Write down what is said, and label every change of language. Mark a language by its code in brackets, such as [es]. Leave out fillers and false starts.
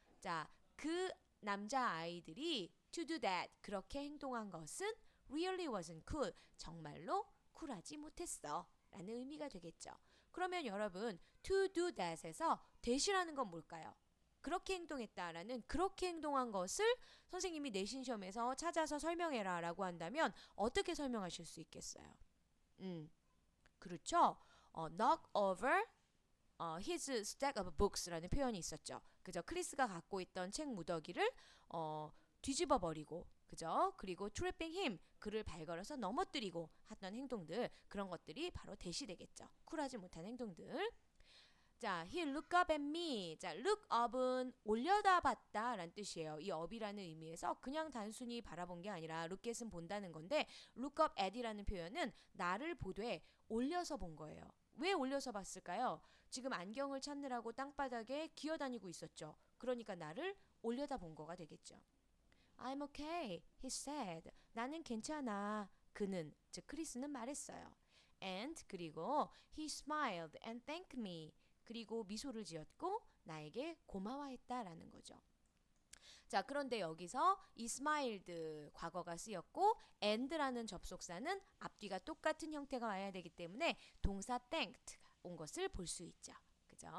[ko] 자, 그 남자 아이들이 [en] to do that [ko] 그렇게 행동한 것은 [en] really wasn't cool [ko] 정말로 쿨하지 못했어 라는 의미가 되겠죠. 그러면 여러분 [en] to do that [ko] 에서 that이라는 건 뭘까요? 그렇게 행동했다라는 그렇게 행동한 것을 선생님이 내신 시험에서 찾아서 설명해라 라고 한다면 어떻게 설명하실 수 있겠어요? 그렇죠. [en] knock over his stack of books라는 [ko] 표현이 있었죠. 그죠? 크리스가 갖고 있던 책 무더기를 뒤집어 버리고, 그죠? 그리고 [en] tripping him [ko] 그를 발걸어서 넘어뜨리고 하던 행동들, 그런 것들이 바로 대시 되겠죠. 쿨하지 못한 행동들. 자, [en] he look up at me. [ko] 자, look up은 올려다봤다 라는 뜻이에요. 이 up이라는 의미에서 그냥 단순히 바라본 게 아니라 look at은 본다는 건데 look up at이라는 표현은 나를 보되 올려서 본 거예요. 왜 올려서 봤을까요? 지금 안경을 찾느라고 땅바닥에 기어다니고 있었죠. 그러니까 나를 올려다 본 거가 되겠죠. [en] I'm okay, he said. [ko] 나는 괜찮아. 그는, 즉 크리스는 말했어요. [en] And [ko] 그리고 [en] he smiled and thanked me. [ko] 그리고 미소를 지었고 나에게 고마워했다라는 거죠. 자, 그런데 여기서 이 smiled 과거가 쓰였고 and라는 접속사는 앞뒤가 똑같은 형태가 와야 되기 때문에 동사 thanked 온 것을 볼 수 있죠. 그죠?